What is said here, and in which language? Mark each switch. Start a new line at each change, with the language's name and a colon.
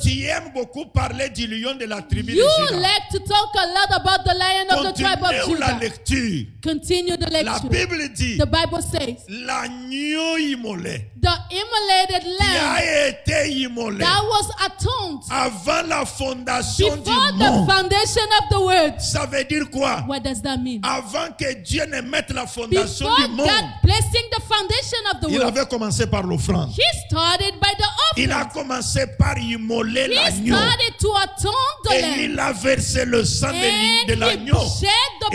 French: Tu aimes beaucoup parler du lion de la tribu de
English: You
French: Juda.
English: like to talk a lot about the lion of the tribe of
French: Continue la
English: Judah.
French: lecture.
English: Continue the
French: La
English: lecture.
French: Bible dit,
English: The Bible says,
French: l'agneau immolé
English: the immolated
French: qui
English: lamb
French: a été immolé
English: that was atoned
French: avant la fondation du
English: before the
French: monde.
English: foundation of the world.
French: Ça veut dire quoi?
English: What does that mean?
French: Avant que Dieu ne mette la fondation
English: Before
French: du monde,
English: God placing the foundation of the
French: il
English: world,
French: avait commencé par l'offrande.
English: He started by the
French: Il a
English: offering.
French: commencé par immoler
English: He
French: l'agneau.
English: started to atone the
French: Et
English: lamb.
French: il a versé le sang
English: And
French: de
English: he
French: l'agneau.
English: shed the